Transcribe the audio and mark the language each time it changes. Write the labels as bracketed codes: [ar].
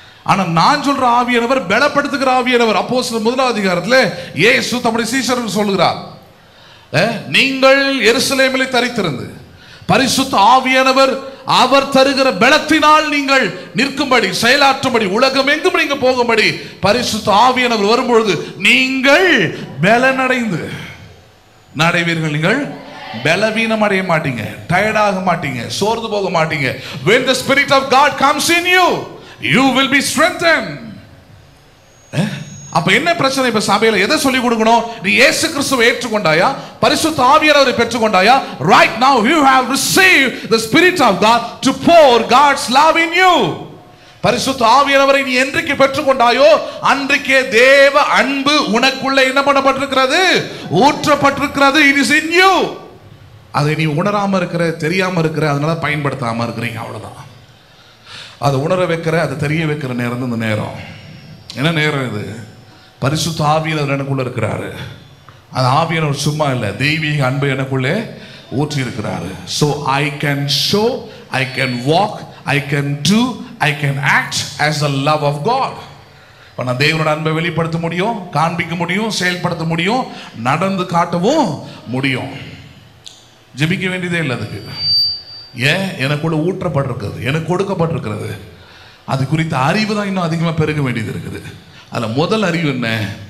[ta] ஆனால் நான் சொல்ற ஆவியானவர் பலப்படுத்துகிற ஆவியானவர். அப்போஸ்தலர் 1 அதிகாரத்தில் இயேசு தம்முடைய சீஷருக்கு சொல்லுகிறார், நீங்கள் எருசலேமிலே தரித்திருந்து பரிசுத்த ஆவியானவர் அவர் தருகிற பலத்தினால் நீங்கள் நிற்கும்படி செயலாற்றும்படி உலகம் எங்கும் நீங்க போகும்படி பரிசுத்த ஆவியானவர் வரும்பொழுது நீங்கள் பலனடைந்து நடைவீர்கள். நீங்கள் பலவீனம் அடைய மாட்டீங்க, டயர்டாக மாட்டீங்க, சோர்ந்து போக மாட்டீங்க. [en] When the Spirit of God comes in you, you will be strengthened. [ta] அப்ப என்ன பிரச்சனை? இப்ப சபையில எதை சொல்லி கொடுக்கணும்? நீ இயேசு கிறிஸ்துவை ஏற்றுக்கொண்டாயா, பரிசுத்த ஆவியானவரை பெற்றுக்கொண்டாயா? [en] Right now you have received the Spirit of God to pour God's love in you. [ta] பரிசுத்த ஆவியானவரை நீ என்றைக்கு பெற்றுக்கொண்டாயோ அன்றைக்கே தேவ அன்பு உனக்குள்ள என்ன பண்ணப்பட்டிருக்கிறது? ஊற்றப்பட்டிருக்கிறது. [en] It is in you. [ta] அதை நீ உணராம இருக்கிற, தெரியாம இருக்கிற, அதனால பயன்படுத்தாம இருக்கிறீங்க, அவ்வளவுதான். அதை உணர வைக்கிற, அதை தெரிய வைக்கிற நேரம் இந்த நேரம். என்ன நேரம் இது? பரிசுத்த ஆவியானவர் எனக்குள்ள இருக்கிறாரு. அந்த ஆவியானவர் சும்மா இல்லை, தெய்வீக அன்பை எனக்குள்ளே ஊற்றி இருக்கிறாரு. [en] So I can show, I can walk, I can do, I can act as the love of God. [ta] இப்போ நான் தேவனோட அன்பை வெளிப்படுத்த முடியும், காண்பிக்க முடியும், செயல்படுத்த முடியும், நடந்து காட்டவும் முடியும். ஜெபிக்க வேண்டியதே இல்லை அதுக்கு. ஏன்? எனக்குள்ள ஊற்றப்பட்டிருக்கிறது, எனக்கு கொடுக்கப்பட்டிருக்கிறது. அது குறித்த அறிவு தான் இன்னும் அதிகமாக பெருக வேண்டியது இருக்குது. அதில் முதல் அறிவு என்ன?